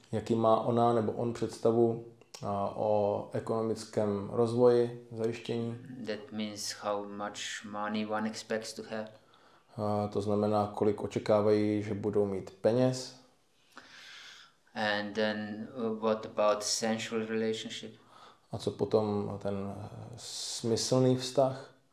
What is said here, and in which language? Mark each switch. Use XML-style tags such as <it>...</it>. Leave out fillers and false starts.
<cs>Jaký má ona nebo on představu o ekonomickém rozvoji, zajištění.</cs> <en>That means how much money one expects to have.</en> <cs>To znamená, kolik očekávají, že budou mít peněz.</cs> <en>And then what about sensual relationship?</en> <cs>A co potom ten smyslný vztah?</cs>